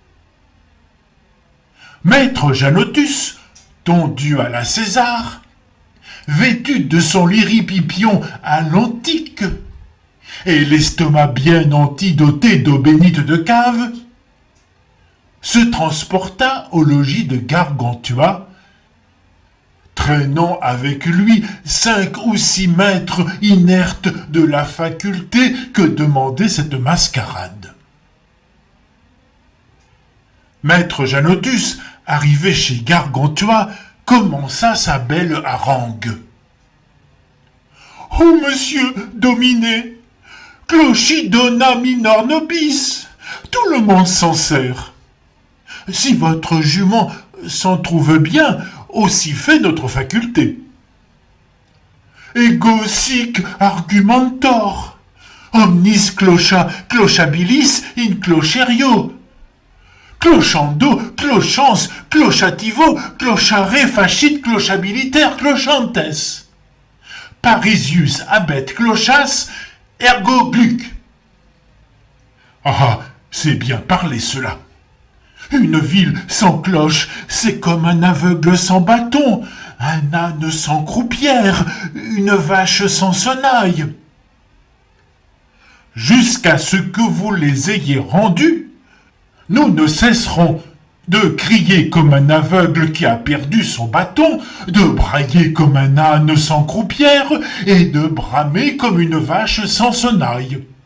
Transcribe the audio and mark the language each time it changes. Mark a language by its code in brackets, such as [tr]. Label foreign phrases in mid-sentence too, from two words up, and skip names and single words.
[fr] Maître Janotus, tondu à la César, vêtu de son liripipion à l'antique, et l'estomac bien antidoté d'eau bénite de cave, se transporta au logis de Gargantua, traînant avec lui 5 ou 6 maîtres inertes de la faculté que demandait cette mascarade. Maître Janotus, arrivé chez Gargantua, commença sa belle harangue. « Oh, monsieur Dominé, [la] clochi dona minor nobis, [fr] tout le monde s'en sert. Si votre jument s'en trouve bien, aussi fait notre faculté. [la] Ego sic argumentor, omnis clocha clochabilis in clocherio. Clochando, clochans, clochativo, clochare facit clochabiliter clochantes. Parisius abet clochas, ergo gluc. [fr] » Ah, c'est bien parler cela. Une ville sans cloche, c'est comme un aveugle sans bâton, un âne sans croupière, une vache sans sonnaille. Jusqu'à ce que vous les ayez rendus, nous ne cesserons de crier comme un aveugle qui a perdu son bâton, de brailler comme un âne sans croupière et de bramer comme une vache sans sonnaille.